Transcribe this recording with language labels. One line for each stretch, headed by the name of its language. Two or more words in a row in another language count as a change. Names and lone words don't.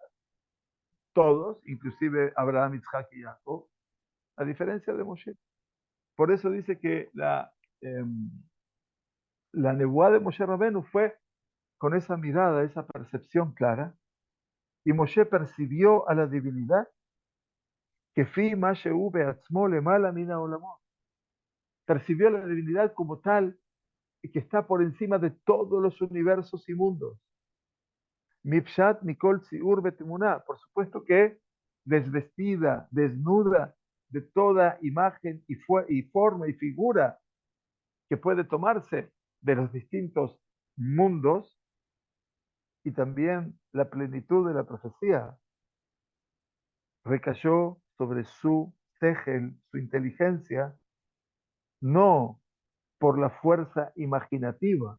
Spanish: Todos, inclusive Abraham, Isaac y Jacob, a diferencia de Moshe. Por eso dice que la nebuá de Moshe Rabenu fue con esa mirada, esa percepción clara, y Moshe percibió a la divinidad que
Hebrew: כפי מה שהוא בעצמו למעלה מן העולמות.
Spanish: Percibió a la divinidad como tal y que está por encima de todos los universos y mundos.
Hebrew: מופשט מכל ציור בתמונה.
Spanish: Por supuesto que desvestida, desnuda de toda imagen y forma y figura que puede tomarse de los distintos mundos, y también la plenitud de la profecía recayó sobre su segel, su inteligencia, no por la fuerza imaginativa.